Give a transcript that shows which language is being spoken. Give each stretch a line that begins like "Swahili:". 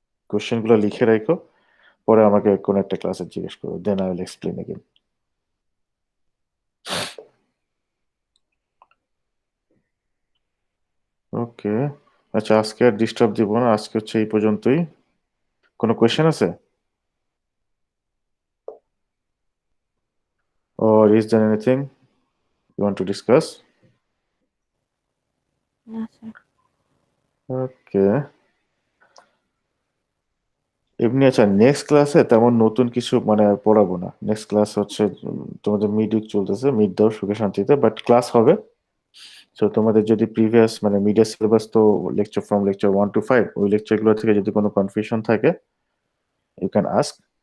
Bangla: Question গুলো লিখে রাখো, পরে আমাকে কোন একটা ক্লাসে জিজ্ঞেস করো,
English: Then I will explain again.
Bangla: ওকে, আচ্ছা, আজকে আর ডিস্টার্ব দিব না, আজকে হচ্ছে এই পর্যন্তই। কোনো কোয়েশ্চেন আছে,
English: or is there anything you want to discuss?
Bangla: না স্যার। ওকে, এমনি আচ্ছা, নেক্সট ক্লাসে তেমন নতুন কিছু মানে আর পড়াবো না। নেক্সট ক্লাস হচ্ছে তোমাদের মিড উইক চলতেছে, মিড দাও সুখে শান্তিতে, বাট ক্লাস হবে। তো তোমাদের যদি প্রিভিয়াস মানে মিডিয়া সিলেবাস তো লেকচার ফ্রম লেকচার 1 to 5, ওই লেকচারগুলো থেকে যদি কোনো কনফিউশন থাকে,
English: You can ask.